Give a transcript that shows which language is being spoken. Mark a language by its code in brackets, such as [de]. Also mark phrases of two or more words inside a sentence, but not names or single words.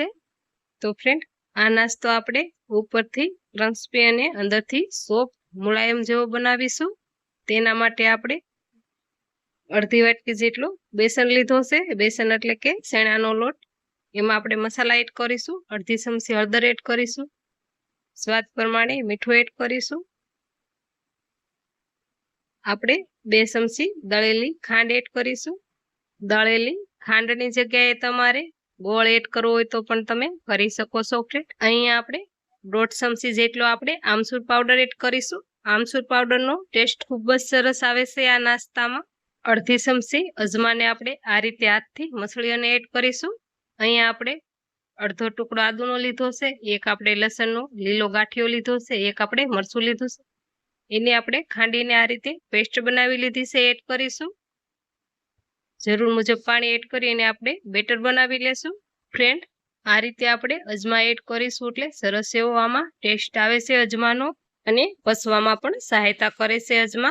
[gu] તો ફ્રેન્ડ, આ નાસ્તો આપણે ઉપરથી ક્રન્ચી અને અંદરથી સોફ્ટ મુલાયમ જેવો બનાવીશું। તેના માટે આપણે અડધી વાટકી જેટલો બેસન લીધો છે। બેસન એટલે કે શેણાનો લોટ। એમાં આપણે મસાલા એડ કરીશું। અડધી ચમચી હળદર એડ કરીશું। સ્વાદ પ્રમાણે मीठું એડ કરીશું। આપણે 2 ચમચી દળેલી ખાંડ એડ કરીશું। દળેલી ખાંડની જગ્યાએ તમારે ગોળ એડ કરવો હોય તો પણ તમે કરી શકો છો ફ્રેન્ડ। અહીંયા આપણે 1.5 ચમચી જેટલો આપણે આમચૂર પાઉડર એડ કરીશું। આમચૂર પાઉડરનો ટેસ્ટ ખૂબ જ સરસ આવે છે આ नाસ્તામાં। અડધી ચમચી અજમાને આપણે આ રીતે હાથથી મસળી અને એડ કરીશું। અહીંયા આપણે અડધો ટુકડો આદુનો લીધો છે, એક આપણે લસણનો લીલો ગાંઠિયો લીધો છે, એક આપણે મરચું લીધું છે। એને આપણે ખાંડીને આ રીતે પેસ્ટ બનાવી લીધી છે, એડ કરીશું। જરૂર મુજબ પાણી એડ કરીને આપણે બેટર બનાવી લેશું। ફ્રેન્ડ, આ રીતે આપણે અજમા એડ કરીશું એટલે સરસ એવો આમાં ટેસ્ટ આવે છે અજમાનો, અને પચવામાં પણ સહાયતા કરે છે અજમા।